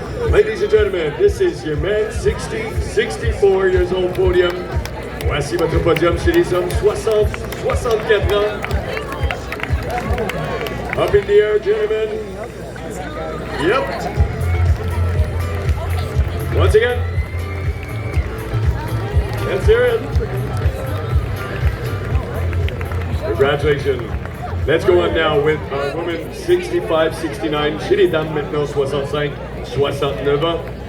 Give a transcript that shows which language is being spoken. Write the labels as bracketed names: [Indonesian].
[English] Ladies and gentlemen, this is your men 64 years old podium. [French] Voici votre podium chez les hommes 60-64 ans. [English] Up in the air, gentlemen. Yep. Once again. Let's hear it. Congratulations. Let's go on now with our women 65-69. [French] Chez les dames maintenant 65-69 ans.